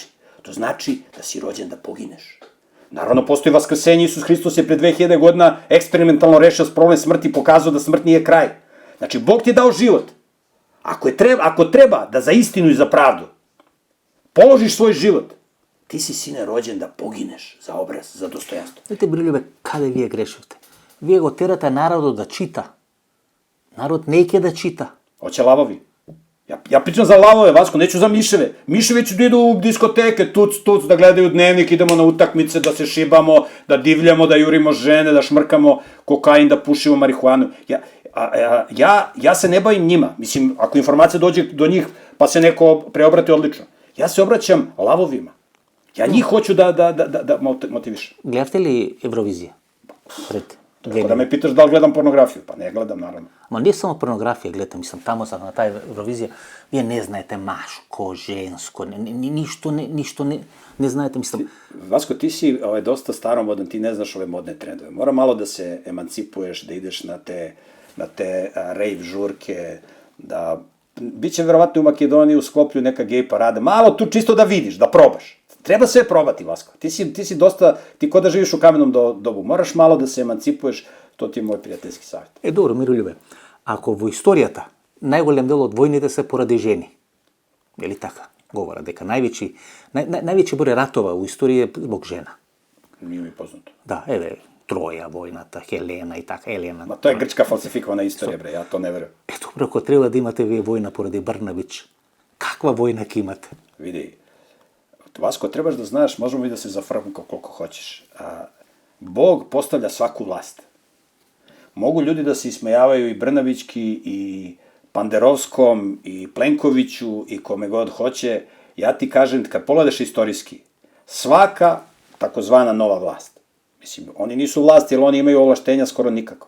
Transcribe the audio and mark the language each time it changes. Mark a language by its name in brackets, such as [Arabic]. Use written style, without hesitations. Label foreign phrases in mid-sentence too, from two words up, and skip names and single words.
[Serbian] To znači da si rođen da pogineš. Naravno, postoji vaskrsenje, Isus Hristos je pre 2000 godina eksperimentalno rešio problem smrti i pokazao da smrt nije kraj. Znači, Bog ti je dao život. Ako treba da za istinu i za pravdu položiš svoj život, ti si, sine, rođen da pogineš za obraz, za dostojanstvo. [Macedonian] Знаете, брилјубе, каде вие грешивте? Вие го терате народот да чита. Народ не ќе да чита. [Serbian] Hoće lavovi. Ja pričam za lavove, Vasko, neću za miševe. Miševi će da idu u diskoteke, tuc, da gledaju dnevnik, idemo na utakmice, da se šibamo, da divljamo, da jurimo žene, da šmrkamo kokain, da pušimo marihuanu. Ja se ne bavim njima. Mislim, ako informacija dođe do njih, pa se neko preobrati odlično. Ja se obraćam lavovima. Ja njih hoću da motivišem. [Macedonian] Гледавте ли Евровизија? Пред [Serbian] Tako da me pitaš da li gledam pornografiju, pa ne gledam, naravno. [Macedonian] Ама не само порнографија гледате, мислам, тамо са на таа Евровизија, вие не знаете машко, женско, ништо не знаете, мислам. [Serbian] Vasko, ti si dosta staromodan, ti ne znaš ove modne trendove. Mora malo da se emancipuješ, da ideš na te rave žurke, da... Biće verovatno u Makedoniji u Skoplju neka gej parada, malo tu čisto da vidiš, da probaš. Treba sve probati, Vasko. Ti si dosta, ti ko da živiš u kamenom dobu, moraš malo da se emancipuješ, to ti je moj prijateljski savjet. [Macedonian] Добро, Мирољубе, ако во историјата најголем дел од војните се поради жени, или така, говорат дека највеќи [Serbian] број ратова у историја е због жена. Nije mi poznato. [Macedonian] Да, еве, Троја, војната, Хелена и така, Елена. [Serbian] Ma to je grčka falsifikovana istorija, bre, ja to ne verujem. [Macedonian] Добро, ако треба да имате вие војна поради Брнабич, каква војна ќе имате? [Serbian] Vidi, Vasko, trebaš da znaš, možemo i da se zafrkamo koliko hoćeš. Bog postavlja svaku vlast. Mogu ljudi da se ismejavaju i Brnabićki, i Panderovskom, i Plenkoviću, i kome god hoće. Ja ti kažem, kad pogledaš istorijski, svaka takozvana nova vlast, mislim, oni nisu vlast jer oni imaju ovlaštenja skoro nikako.